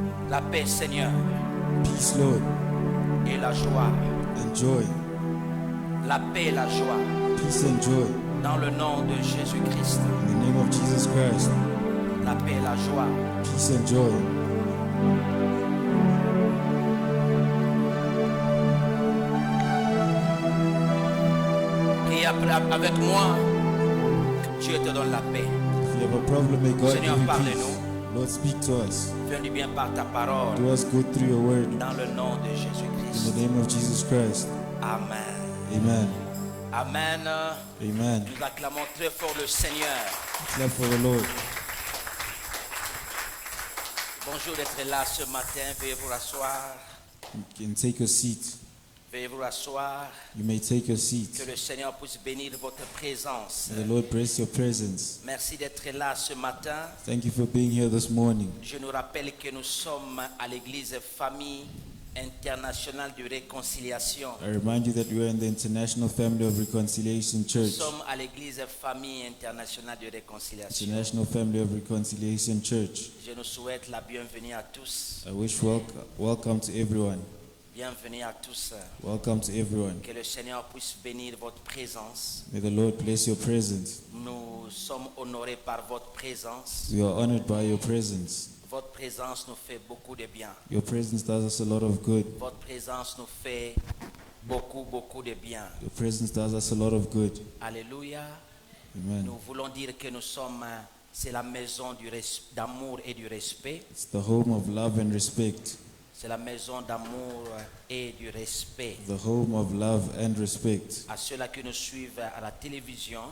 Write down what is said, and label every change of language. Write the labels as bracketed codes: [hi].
[fr] La paix, Seigneur, [en] Peace, Lord, [fr] et la joie. [en] and joy. [fr] La paix et la joie. [en] Peace and joy. [fr] Dans le nom de Jésus-Christ. [en] In the name of Jesus Christ. [fr] La paix et la joie. [en] Peace and joy. [fr] Prie avec moi. Que Dieu te donne la paix. [en] If you have a problem, may God [fr] Seigneur, [en] give you [fr] parle-nous. [en] peace. Lord, speak to us. [fr] Fais du bien par ta parole. [en] Do us good through your word. [fr] Dans le nom de [en] In [fr] Jésus-Christ. [en] the name of Jesus Christ. Amen. Amen. Amen. Amen. [fr] Nous acclamons très fort le Seigneur. [en] Clap for the Lord. [fr] Bonjour d'être là ce matin. Veuillez vous rasseoir. [en] You can take a seat. [fr] Veuillez vous rasseoir. [en] You may take a [fr] Que [en] seat. [fr] le Seigneur puisse bénir votre présence. [en] May the Lord bless your presence. [fr] Merci d'être là ce matin. [en] Thank you for being here this morning. [fr] Je nous rappelle que nous sommes à l'église Famille Internationale de Réconciliation. [en] I remind you that we are in the International Family of Reconciliation [fr] Nous [en] Church. [fr] sommes à l'église Famille Internationale de Réconciliation. [en] International Family of Reconciliation Church. [fr] Je nous souhaite la bienvenue à tous. [en] I wish welcome to everyone. [fr] Bienvenue à tous. [en] Welcome to everyone. [fr] Que le Seigneur puisse bénir votre présence. [en] May the Lord bless your presence. [fr] Nous sommes honorés par votre présence. [en] We are honored by your presence. [fr] Votre présence nous fait beaucoup de bien. [en] Your presence does us a lot of good. [fr] Votre présence nous fait beaucoup de bien. [en] Your presence does us a lot of good. Alléluia. Amen. [fr] Nous voulons dire que nous sommes, c'est la maison d'amour et du respect. [en] It's the home of love and respect. [fr] C'est la maison d'amour et du respect. [en] The home of love and respect. [fr] À ceux-là qui nous suivent à la télévision,